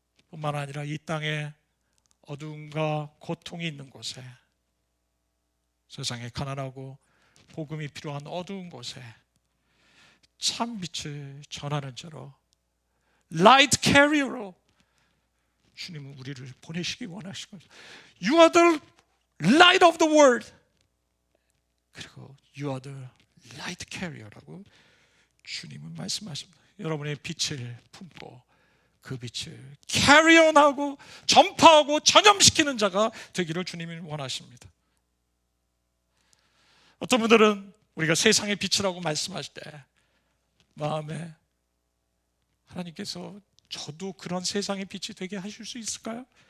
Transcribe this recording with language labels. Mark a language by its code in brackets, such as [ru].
[ko] 뿐만 아니라 이 땅에 어두움과 고통이 있는 곳에, 세상에 가난하고 복음이 필요한 어두운 곳에 참 빛을 전하는 자로, 라이트 캐리어로 주님은 우리를 보내시기 원하시고, [en] You are the light of the world. 그리고 You are the light carrier라고 [ko] 주님은 말씀하십니다. 여러분의 빛을 품고 그 빛을 캐리온하고 전파하고 전염시키는 자가 되기를 주님이 원하십니다. 어떤 분들은 우리가 세상의 빛이라고 말씀하실 때 마음에, 하나님께서 저도 그런 세상의 빛이 되게 하실 수 있을까요?